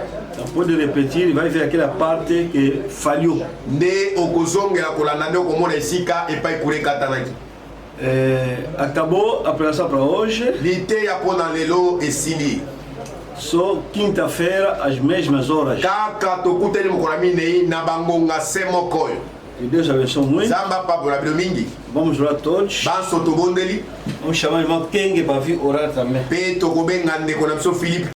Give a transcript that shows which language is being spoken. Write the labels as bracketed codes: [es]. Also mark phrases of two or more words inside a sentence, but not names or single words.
[pt] Então pode repetir e vai ver aquela parte que falhou. [ln] nde okozongela kolanda nde okomona esika epai kuna ekatanaki. [pt] Acabou a pregação para hoje. [ln] Liteya mpo na lelo esili [pt] Só quinta-feira, às mesmas horas. [ln] kaka tokuteli mokolo ya minei na bangonga se moko oyo. [pt] Que Deus abençoe muito. [ln] Nzambe apambola bino mingi. [pt] Vamos orar todos. [ln] Banso tobondeli [pt] Vamos chamar o irmão Kenge para vir orar também. [ln] mpe tokobenga ndeko na biso Philippe